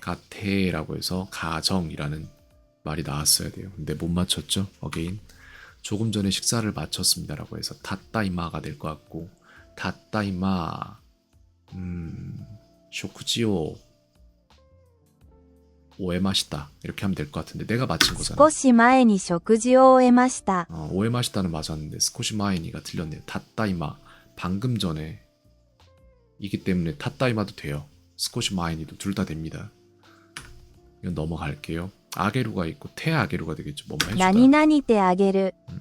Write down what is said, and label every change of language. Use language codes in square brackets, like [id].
[ko] 가테라고 해서 가정이라는 말이 나왔어야 돼요. 근데 못 맞췄죠. 어게인. 조금 전에 식사를 마쳤습니다라고 해서 타따이마가 될 것 같고 [ja] 타따이마 쇼쿠지오 오에마시다 [ko] 이렇게 하면 될 것 같은데 내가 맞힌 거잖아. [ja] 少し前に食事を終えました。 [ko] 오에마시다는 맞았는데 스코시마이니가 틀렸네요. 타따이마 방금 전에 이기 때문에 타따이마도 돼요. 스코시마이니도 둘 다 됩니다. 이건 넘어갈게요. 아게루가 있고 테아게루가 되겠죠. 뭐뭐 해주다. [ja] 何々てあげる。